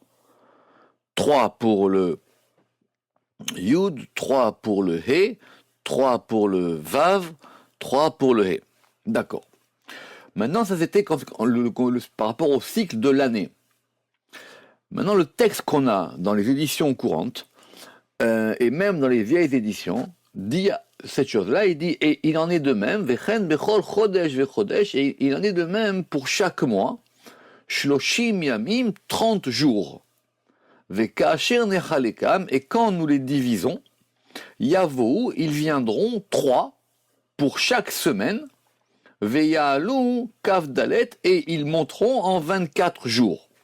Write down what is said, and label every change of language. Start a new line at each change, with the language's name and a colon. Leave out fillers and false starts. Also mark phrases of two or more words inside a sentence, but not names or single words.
French: 3 pour le Yud, 3 pour le He, 3 pour le Vav, 3 pour le He. D'accord. Maintenant, ça c'était par rapport au cycle de l'année. Maintenant, le texte qu'on a dans les éditions courantes, et même dans les vieilles éditions, dit cette chose-là, il dit, et il en est de même,
Hebrew: וכן בכל חודש וחודש,
French: et il en est de même pour chaque mois,
Hebrew: שלושים ימים,
French: 30 jours.
Hebrew: וכאשר נחלקם,
French: et quand nous les divisons, Yavou, ils viendront 3 pour chaque semaine,
Hebrew: ויעלו, כד,
French: et ils monteront en 24 jours.